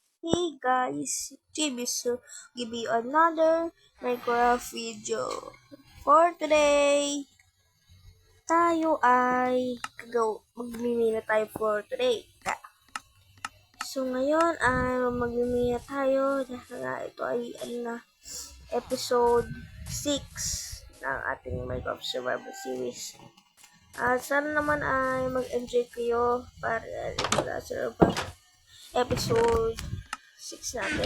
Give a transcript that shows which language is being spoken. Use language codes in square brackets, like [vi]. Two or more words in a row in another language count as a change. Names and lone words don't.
[en] Hey guys, TB so give you another Minecraft video. For today, [tl] tayo ay magmimina tayo [en] for today. [tl] So ngayon ay magmimina tayo dahil nga ito ay episode 6 ng ating Minecraft Survival Series. At sana naman ay mag-enjoy kayo para sa episode 6 natin.